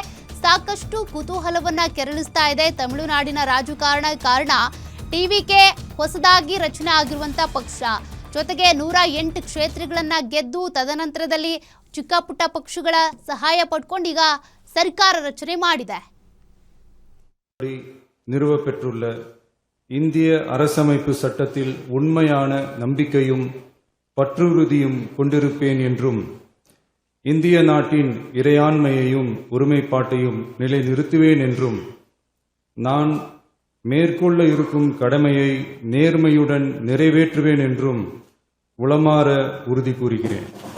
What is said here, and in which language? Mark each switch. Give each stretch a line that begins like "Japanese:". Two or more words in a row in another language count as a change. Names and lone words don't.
Kannada: ಸಾಕಷ್ಟು ಕುತೂಹಲವನ್ನ ಕೆರಳಿಸ್ತಾ ಇದೆ ತಮಿಳುನಾಡಿನ ರಾಜಕಾರಣ. ಕಾರಣ ಟಿವಿಕೆ ಹೊಸದಾಗಿ ರಚನೆ ಆಗಿರುವಂತ ಪಕ್ಷ, ಜೊತೆಗೆ 108 ಕ್ಷೇತ್ರಗಳನ್ನ ಗೆದ್ದು ತದನಂತರದಲ್ಲಿ ಚಿಕ್ಕ ಪುಟ್ಟ ಪಕ್ಷಗಳ ಸಹಾಯ ಪಡ್ಕೊಂಡು ಈಗ ಸರ್ಕಾರ ರಚನೆ ಮಾಡಿದೆ.
Tamil: நிறுவப்பெற்றுள்ள இந்திய அரசமைப்பு சட்டத்தில் உண்மையான நம்பிக்கையும் பற்றுறுதியும் கொண்டிருப்பேன் என்றும் இந்திய நாட்டின் இறையாண்மையையும் ஒருமைப்பாட்டையும் நிலைநிறுத்துவேன் என்றும் நான் மேற்கொள்ள இருக்கும் கடமையை நேர்மையுடன் நிறைவேற்றுவேன் என்றும் உளமாற உறுதி கூறுகிறேன்.